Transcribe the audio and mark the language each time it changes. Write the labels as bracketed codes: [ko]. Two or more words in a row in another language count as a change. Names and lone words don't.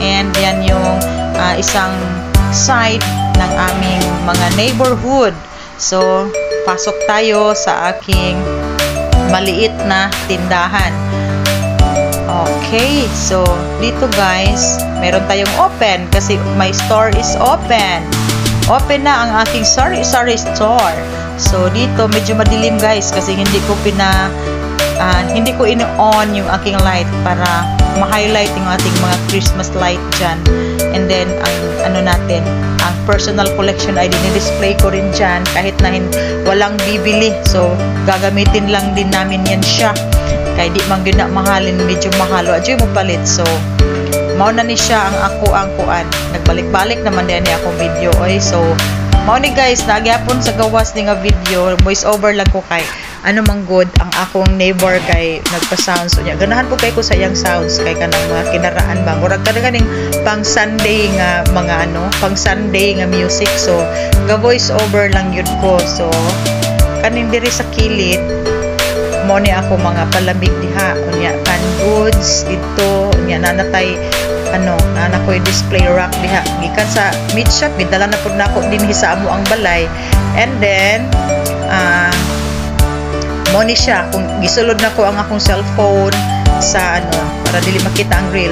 [tl] And yan yung isang side ng aming mga neighborhood. So, pasok tayo sa aking maliit na tindahan. Okay, so dito guys, meron tayong open kasi [en] my store is open. [tl] Open na ang aking [en] sari-sari store. [tl] So dito medyo madilim guys kasi hindi ko in-on yung aking light para ma-highlight yung ating mga [en] Christmas light [tl] dyan. And then ang [en] personal collection [tl] ay dinidisplay ko rin dyan kahit na walang bibili. So gagamitin lang din namin yan siya. Kaya di man gina mahalin, medyo mahalo. Adyo mo palit. [ceb] So, mao na ni siya ang kuan. Nagbalik-balik naman din niya akong video. Oy, so, mao ni guys, nagyapon sa gawas ni nga video. [en] Voice over [ceb] lang ko kay ano mang good ang akong neighbor kay nagpa-sounds niya. Ganahan po kay ko sa iyang sounds kay kanang mga kinaraan ba. Murag talaga ning pang Sunday nga pang Sunday nga music. So, ga [en] voice over [ceb] lang yun ko. So, kaning diri sa kilid mo ni ako mga palamig diha unya [en] canned goods [ceb] dito unya nanatay ko [en] display rack [ceb] diha gikan sa [en] meat shop [ceb] gidala na pud nako dinhi sa amo ang balay. And then mo ni siya kung gisulod nako ang akong cellphone sa para dili makita ang grill.